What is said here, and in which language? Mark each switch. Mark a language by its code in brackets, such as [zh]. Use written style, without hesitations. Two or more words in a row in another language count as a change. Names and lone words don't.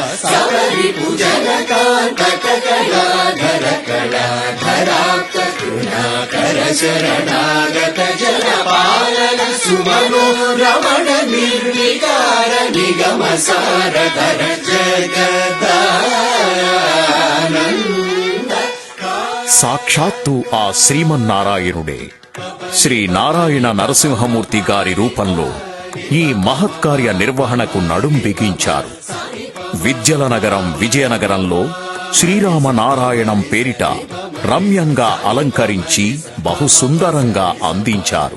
[sa] सबरिभुजनकान्तक कलाधर कलाधराप्त करुणाकर शरणागत जनपालन सुमनो रमण निर्विकार निगम सारधर जगदानन्द. [te] సాక్షాత్తు ఆ శ్రీమన్నారాయణుడే శ్రీ నారాయణ నరసింహమూర్తి గారి రూపంలో ఈ మహత్కార్య నిర్వహణకు నడుం బిగించారు. విద్యల నగరం విజయనగరంలో శ్రీరామనారాయణం పేరిట రమ్యంగా అలంకరించి బహుసుందరంగా అందించారు.